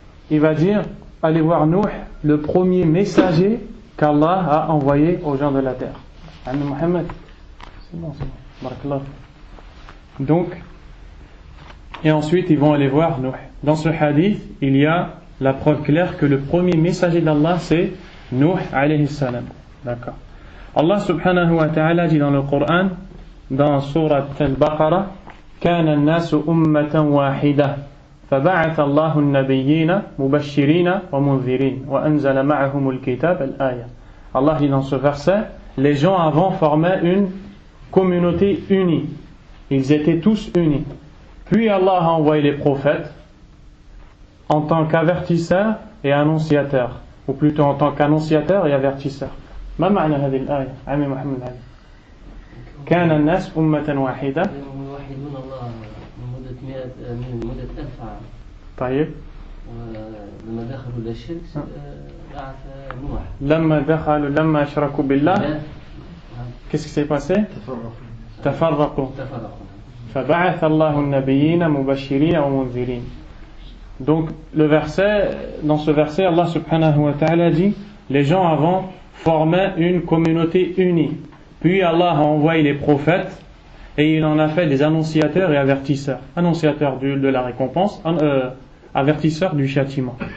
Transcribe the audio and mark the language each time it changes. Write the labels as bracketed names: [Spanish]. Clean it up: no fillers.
[French] Il va dire allez voir Nuh, le premier messager qu'Allah a envoyé aux gens de la terre. Ami Muhammad. C'est bon. Barakallah. Donc, et ensuite ils vont aller voir Nuh. Dans ce hadith, il y a la preuve claire que le premier messager d'Allah c'est Nuh alayhi salam. D'accord. Allah subhanahu wa ta'ala dit dans le Coran, dans Surat al-Baqarah, [Arabic] كان الناس أمة واحدة فبعث الله النبيين مبشرين ومنذرين وأنزل معهم الكتاب الآية. [French] Allah dit dans ce verset, les gens avant formaient une communauté unie. Ils étaient tous unis. Puis Allah a envoyé les prophètes en tant qu'avertisseurs et annonciateurs, ou plutôt en tant qu'annonciateurs et avertisseurs. [Arabic] ما معنى هذه الآية عمي محمد علي؟ كان الناس أمة واحدة. يوحدون الله من مدة 1000 عام. طيب. ولما دخلوا إلى الشرك بعث نوح. لما أشركوا بالله. [French] Qu'est-ce qui s'est passé؟ [Arabic] تفرقوا. فبعث الله النبيين مبشرين ومنذرين. [French] Donc dans ce verset, Allah subhanahu wa ta'ala dit les gens avant formaient une communauté unie. Puis Allah a envoyé les prophètes et il en a fait des annonciateurs et avertisseurs. Annonciateurs de la récompense, avertisseurs du châtiment.